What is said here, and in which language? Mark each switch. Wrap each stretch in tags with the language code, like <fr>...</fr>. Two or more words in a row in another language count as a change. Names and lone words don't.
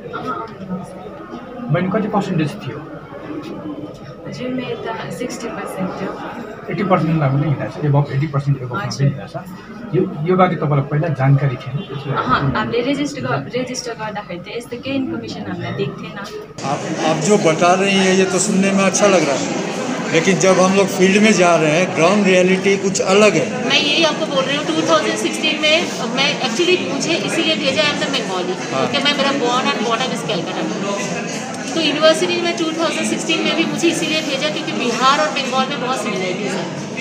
<ne>बहिनी कति पर्सेन्टेज थियो? हजुर मेरो त 60% थियो। 80%मा पनि हिँड्छ, एबभ 80% एबभमा पनि हिँड्छ। यो बारे तपाईँलाई पहिला जानकारी थिएन? हामीले रेजिस्टर गर्दाखेरि त यस्तो केही इन्फर्मेसन हामीलाई दिएको थिएन।</ne> <hi>आप जो बता रही हैं ये तो सुनने में अच्छा लग रहा है, लेकिन जब हम लोग फील्ड में जा रहे हैं</hi> <en>ground reality</en> <hi>कुछ अलग है। मैं यही आपको बोल रही हूँ 2016 में मैं एक्चुअली मुझे इसीलिए भेजा है बंगाली, क्योंकि मैं मेरा</hi> <en>born and bottom is Calcutta.</en> <hi>तो यूनिवर्सिटी में 2016 में भी मुझे इसीलिए भेजा क्योंकि बिहार और बंगाल में बहुत सिमिलरिटीज़ है।</hi>